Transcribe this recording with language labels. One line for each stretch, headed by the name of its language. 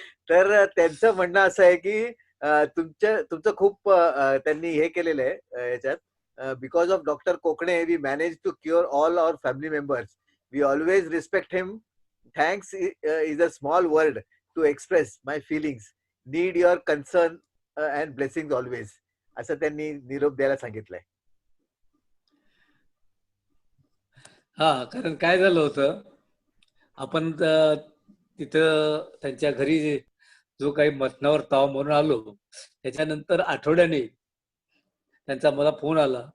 Marathi: तर त्यांचं म्हणणं असं आहे की तुमचं खूप त्यांनी हे केलेलं आहे याच्यात.
English: Because of Dr. Kokne, we managed to cure all our family members. We always respect him. Thanks is a small word to express my feelings. Need your concern and blessings always.
Marathi: असं त्यांनी निरोप द्यायला सांगितलंय. हा, कारण काय झालं होतं, आपण तिथं त्यांच्या घरी जो काही मटणावर ताव म्हणून आलो त्याच्यानंतर आठवड्याने त्यांचा मला फोन आला.